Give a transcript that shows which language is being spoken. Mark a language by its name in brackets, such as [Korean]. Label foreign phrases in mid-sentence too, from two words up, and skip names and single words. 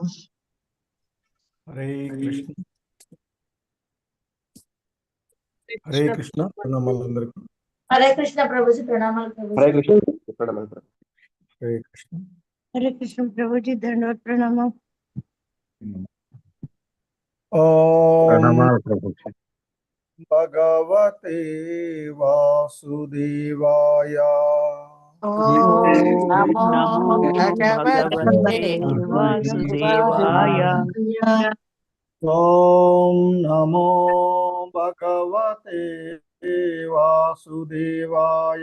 [Sanskrit] హరే కృష్ణ. హరే కృష్ణ [Telugu] ప్రణామాలు అందరికీ. [Sanskrit] హరే కృష్ణ [Telugu] ప్రభుజీ ప్రణామాలు. [Sanskrit] హరే కృష్ణ [Telugu] ప్రణామాలు. [Sanskrit] హరే కృష్ణ. హరే కృష్ణ [Telugu] ప్రభుజీ దండవత్ ప్రణామం. ప్రణామాలు ప్రభుజీ. [Sanskrit] భగవతే వాసుదేవాయ. నమో భగవతే వాసుదేవాయ. ఓం నమో భగవతే వాసుదేవాయ.